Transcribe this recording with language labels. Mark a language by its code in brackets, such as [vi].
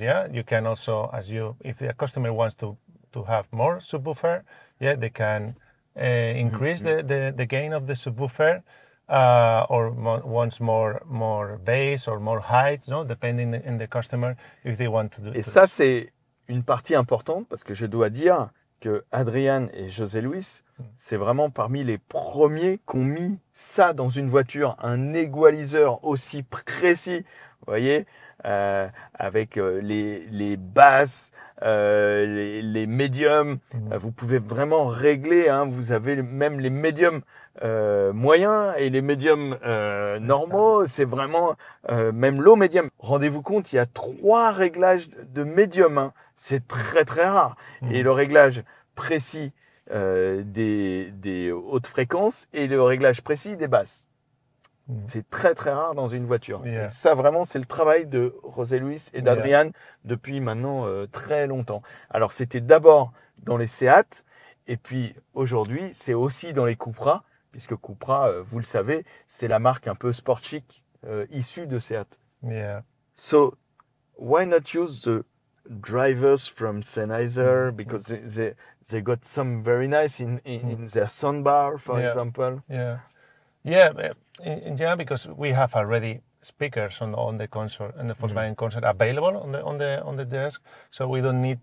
[en] Yeah, you can also if the customer wants to have more subwoofer, yeah, they can increase the gain of the subwoofer. Or wants more bass or more height, no, depending on the customer if they want to do. [fr] Et ça, c'est une partie importante parce que je dois dire que Adrian et José Luis, c'est vraiment parmi les premiers qui ont mis ça dans une voiture, un égaliseur aussi précis, vous voyez, avec les basses, les médiums. Vous pouvez vraiment régler, hein, vous avez même les médiums moyens et les médiums normaux. C'est vraiment même low médium. Rendez-vous compte, il y a 3 réglages de médium. Hein. C'est très très rare. Et le réglage précis des hautes fréquences et le réglage précis des basses. C'est très très rare dans une voiture. [en] Yeah. [fr] Et ça vraiment, c'est le travail de José Luis et d'Adrian depuis maintenant très longtemps. Alors c'était d'abord dans les Seat et puis aujourd'hui c'est aussi dans les Cupra, puisque Cupra, vous le savez, c'est la marque un peu sport chic issue de Seat. [en] Yeah. So why not use the drivers from Sennheiser, because they got some very nice in their soundbar, for example. Yeah, in general, because we have already speakers on the console and the Volkswagen console available on the desk, so we don't need.